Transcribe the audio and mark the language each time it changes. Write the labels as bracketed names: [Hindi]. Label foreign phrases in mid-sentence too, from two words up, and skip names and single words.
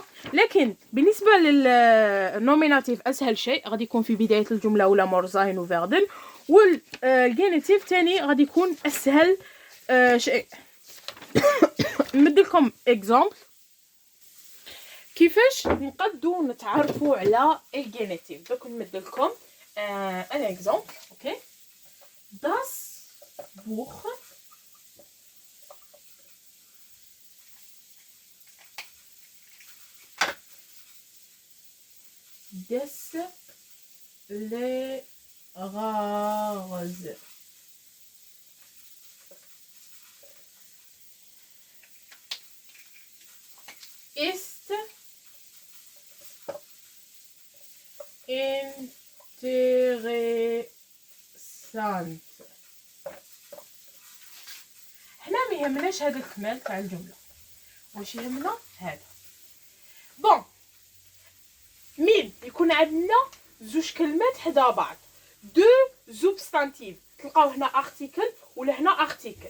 [Arabic] لكن بالنسبه للنوميناتيف اسهل شيء غادي يكون في بدايه الجمله ولا مورزاين وفيردن، والجينيتيف تاني غادي يكون اسهل شيء. نمد لكم اكزامبل كيفاش نقدو نتعرفوا على الجينيتيف. دوك نمد لكم [English] an example. [Arabic] اوكي. [German] Das Buch des Lehrers ist interessant. [Arabic] حنا ما يهمناش هذا الكمال تاع الجمله، واش يهمنا هذا. بون مين يكون عندنا زوج كلمات حدا بعض، دو زوبستانتيف، تلقاو هنا ارتيكل ولا هنا ارتيكل.